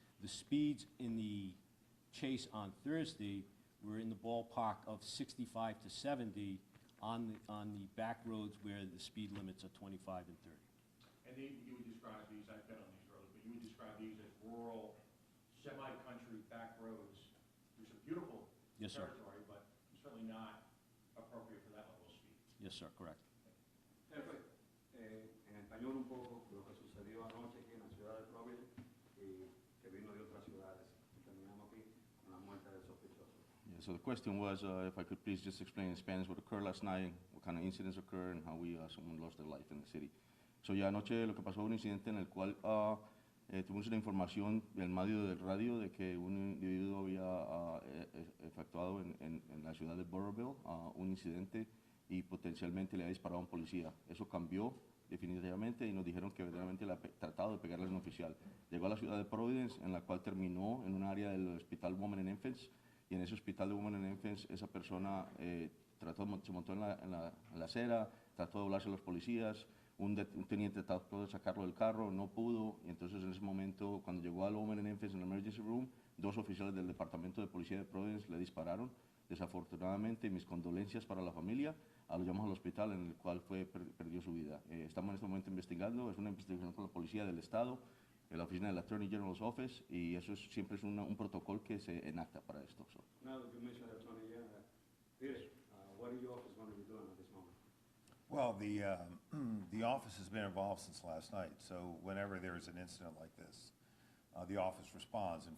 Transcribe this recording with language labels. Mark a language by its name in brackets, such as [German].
[English] The speeds in the chase on Thursday were in the ballpark of 65 to 70 on the back roads where the speed limits are 25 and 30. And you would describe these, I've been on these roads, but you would describe these as rural, semi-country back roads. There's some beautiful Yes, sir. territory, but certainly not appropriate for that level of speed. Yes, sir, correct. [Spanish] Jefe, en español un poco lo que sucedió anoche aquí en la ciudad de Providence y que vino de otras ciudades y terminamos aquí con la muerte del sospechoso. [English] Yeah, so the question was, if I could please just explain in Spanish what occurred last night, what kind of incidents occurred, and how someone lost their life in the city. [Spanish] So ya anoche lo que pasó fue un incidente en el cual tuvimos una información del medio del radio de que un individuo había efectuado en la ciudad de Burrillville un incidente y potencialmente le había disparado a un policía. Eso cambió definitivamente y nos dijeron que verdaderamente le había tratado de pegarle a un oficial. Llegó a la ciudad de Providence, en la cual terminó en un área del hospital Women and Infants, y en ese hospital de Women and Infants esa persona se montó en la acera, trató de doblarse a los policías. un teniente trató de sacarlo del carro, no pudo, y entonces en ese momento, cuando llegó al home and infants en el [English] emergency room, [Spanish] 2 oficiales del Departamento de Policía de Providence le dispararon. Desafortunadamente, mis condolencias para la familia, lo llevamos al hospital en el cual perdió su vida. Estamos en este momento investigando, es una investigación con la Policía del Estado, en la oficina del Attorney General's Office, y eso siempre es un protocolo que se enacta para esto. [English] So. Now that you mentioned the Attorney General, Peter, what is your office going to be doing at this moment? Well, the office has been involved since last night, so whenever there's an incident like this, the office responds.